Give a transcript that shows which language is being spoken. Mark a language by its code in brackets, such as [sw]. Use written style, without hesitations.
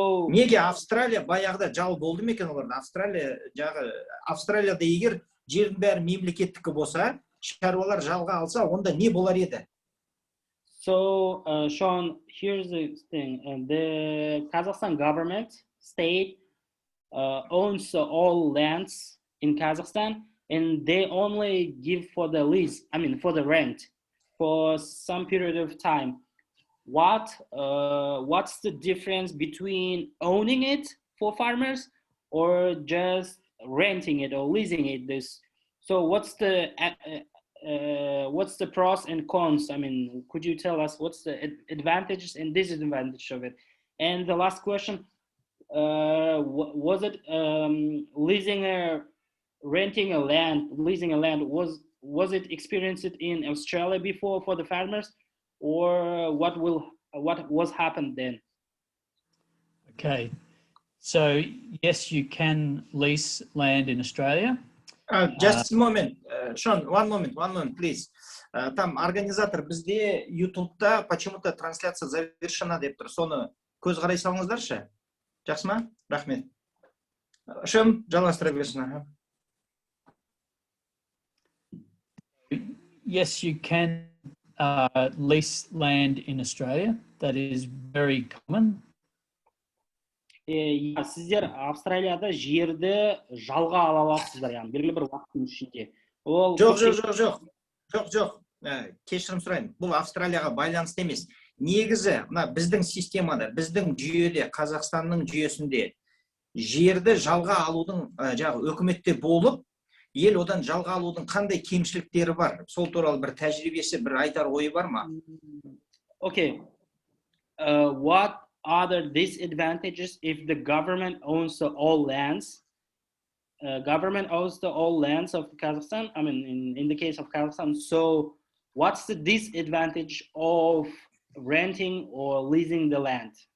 [kk] Неге Австралия баяғыда жал болды ма екен оларда? Австралияда егер жердің бәрі мемлекеттікі болса, шаруалар жалға алса, онда не болар еді? [en] So, Sean, here's the thing. The Kazakhstan government, state, owns all lands in Kazakhstan, and they only give for the lease, for the rent, for some period of time. What's the difference between owning it for farmers or just renting it or leasing it? So what's the pros and cons? Could you tell us what's the advantages and disadvantages of it? And the last question, was it leasing a land, was it experienced in Australia before for the farmers, or what was happened then? Okay, so yes, you can lease land in Australia. Just a moment, Sean, one moment, please. [kk] Там организатор бізде YouTube-та [ru] почему-то трансляция завершена [kk] деп тұр. Соны көз қарай салыңыздаршы. Жақсы ма? Рахмет. Шон, жалғастыра берсін. [en] Yes, you can lease land in Australia. That is very common. [kk] Сіздер Австралияда жерді жалға ала аласыздар, яғни белгілі бір уақыттың ішінде. Жоқ. Кешірім сұрайын. Бұл Австралияға байланысты емес. Негізі, біздің системада, біздің жүйеде, Қазақстанның жүйесінде жерді жалға алудың үкіметте болып, ел одан жалға алудың қандай кемшіліктері бар? Сол туралы бір тәжірибесі, бір айтар ойы бар ма? [en] Okay. What are the disadvantages if the government owns all lands? Government owns all lands of Kazakhstan. In the case of Kazakhstan. So, what's the disadvantage of renting or leasing the land?